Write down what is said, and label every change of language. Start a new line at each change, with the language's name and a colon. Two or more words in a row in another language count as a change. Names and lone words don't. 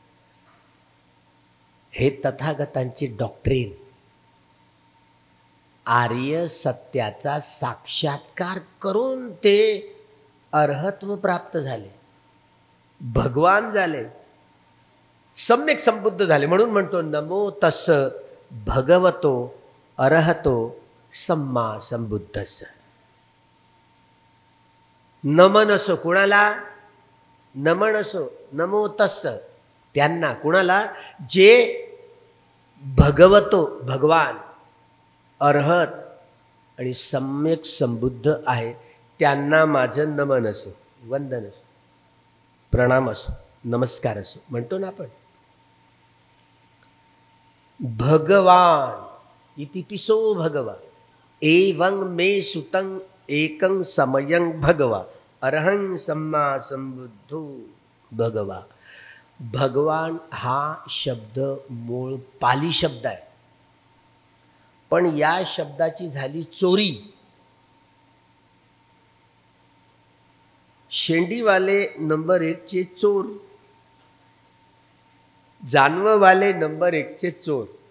Marathi: हे तथागतांची डॉक्ट्रीन. आर्य सत्याचा साक्षात्कार करून ते अर्हत्व प्राप्त झाले, भगवान झाले, सम्यक संबुद्ध झाले. म्हणून म्हणतो
Pali: नमो तस् भगवतो अर्हतो सम्मा संबुद्धस्य.
Marathi: नमन असो कुणाला, नमन असो
Pali: नमो तस्
Marathi: त्यांना, कुणाला, जे भगवतो भगवान, अर्हत आणि सम्यक संबुद्ध आहे त्यांना माझं नमन असो, वंदन असो, प्रणाम असो, नमस्कार असो म्हणतो ना आपण.
Pali: भगवान इतिपिसो भगवा एवं मे सुतं एकं समयं भगवा अर्हं सम्मा संबुद्धो भगवा.
Marathi: भगवान हा शब्द मूळ पाली शब्द आहे, पण या शब्दाची झाली चोरी. शेंडीवाले नंबर 1 चे चोर, जानववाले नंबर 1 चे चोर.